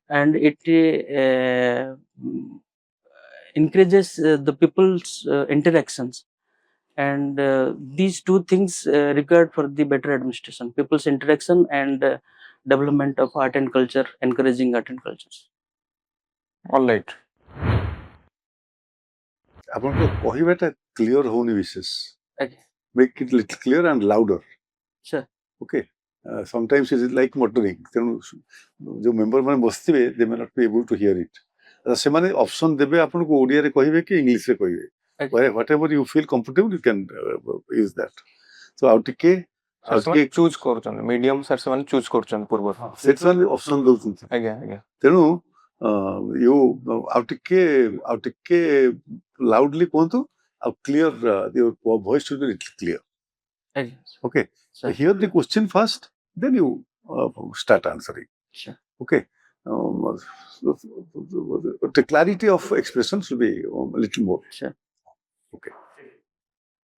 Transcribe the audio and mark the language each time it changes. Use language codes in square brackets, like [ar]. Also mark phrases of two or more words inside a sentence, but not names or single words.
[en] and it increases the people's interactions, and these two things required for the better administration: people's interaction and development of art and culture, encouraging art and cultures. All right. [or] ଆପଣଙ୍କ କହିବାଟା କ୍ଲିଅର ହଉନି ବିଶେଷ [en] Okay, make it little clear and louder. sure. Okay. Sometimes it is like muttering. [or] ତେଣୁ ଯୋଉ ମେମ୍ବର ମାନେ ବସିଥିବେ [en] they may not be able to hear it. [or] ସେମାନେ ଅପସନ ଦେବେ ଆପଣଙ୍କୁ ଓଡ଼ିଆରେ କହିବେ କି ଇଂଲିଶରେ କହିବେ. [en] Okay. Whatever you feel comfortable you can use that. [or] So ଆଉ ଟିକେ ଚୁଜ୍ କରୁଛନ୍ତି ମିଡିୟମ ସାର୍ ସେମାନେ ଚୁଜ୍ କରୁଛନ୍ତି ପୂର୍ବରୁ ସେଠି ସେମାନେ ଅପସନ ଦଉଛନ୍ତି. ଆଜ୍ଞା ଆଜ୍ଞା ତେଣୁ ଆଉ ଟିକେ ଲାଉଡଲି କୁହନ୍ତୁ ଆଉ କ୍ଲିୟର [en] your voice should be little clear. Okay. Okay. Sure. Hear the question first, then you start answering. Sure. Okay. The clarity of expression should be a little more. Sure. Okay. Thank you.